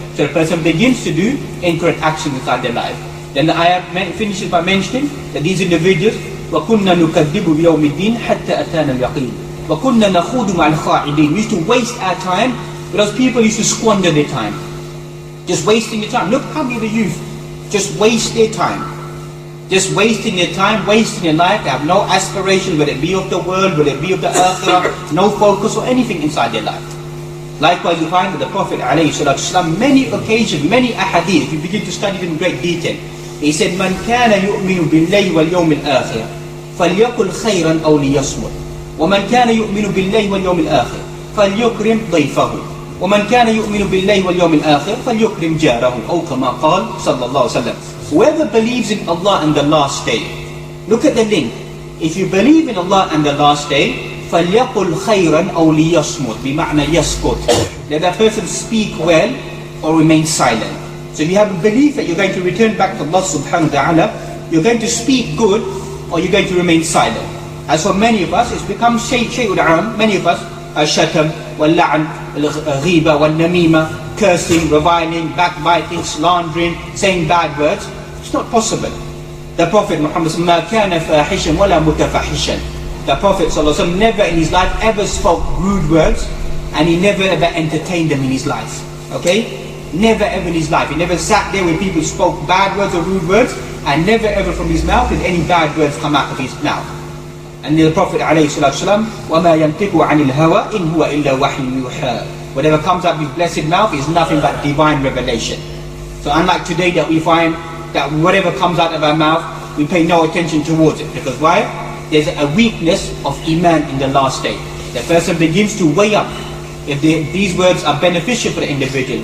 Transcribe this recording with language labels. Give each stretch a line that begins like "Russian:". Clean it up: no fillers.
English: So the person begins to do incorrect action inside their life. Then the ayah finishes by mentioning that these individuals,
Arabic: وَكُنَّا نُكَذِّبُ بِيَوْمِ الدِّينِ حَتَّى أَتَانَا الْيَقِينِ وَكُنَّا نَخُوضُ مَعَ الْخَاعِدِينَ.
English: We used to waste our time because people used to squander their time. Just wasting their time. Look how many of the youth just waste their time. Just wasting their time, wasting their life. They have no aspiration, whether it be of the world, whether it be of the akhirah, no focus or anything inside their life. Likewise, you find that the Prophet ﷺ, many occasions, many ahadith, if you begin to study them in great detail, he said,
Arabic: مَنْ كَانَ يُؤْمِنُ بِاللَّهِ وَالْيَوْمِ الْآخِرِ فَلْيَقُلْ خَيْرًا أَوْ لِيَصْمُتْ وَمَنْ كَانَ يُؤْمِنُ بِاللَّهِ وَالْيَوْمِ الْآخِرِ فَلْيُكْرِمْ ضَيْفَهُ وَمَنْ كَانَ يُؤْمِنُ بِاللَّهِ وَالْيَوْمِ الْآخِرِ فَلْيُكْرِمْ جَارَهُ أو كما قال صلى الله عليه وسلم.
English: Whoever believes in Allah and the last day, look at the link. If you believe in Allah and the last day,
Arabic: فَلْيَقُلْ خَيْرًا أَوْ لِيَصْمُتْ بِمَعْنَى يَسْكُتْ.
English: Let that person speak well or remain silent. So if you have a belief that you're going to return back to Allah subhanahu wa ta'ala, you're going to speak good or you're going to remain silent. As for many of us, it's become shay'ul aam. Many of us are shatam, wal-la'n, al-ghiba, wal-namima, cursing, reviling, backbiting, slandering, saying bad words. It's not possible. The Prophet Muhammad
Arabic: مَا كَانَ فَاحِشًا وَلَا مُتَفَحِشًا.
English: The Prophet ﷺ never in his life ever spoke rude words, and he never ever entertained them in his life. Okay? Never ever in his life. He never sat there when people spoke bad words or rude words, and never ever from his mouth did any bad words come out of his mouth. And the Prophet
Arabic: ﷺ, وَمَا يَنْطِقُ عَنِ الْهَوَىٰ إِنْ هُوَ إِلَّا وَحْيٌ يُوحَىٰ.
English: Whatever comes out of his blessed mouth is nothing but divine revelation. So unlike today that we find that whatever comes out of our mouth, we pay no attention towards it. Because why? There's a weakness of iman in the last day. The person begins to weigh up if these words are beneficial for the individual.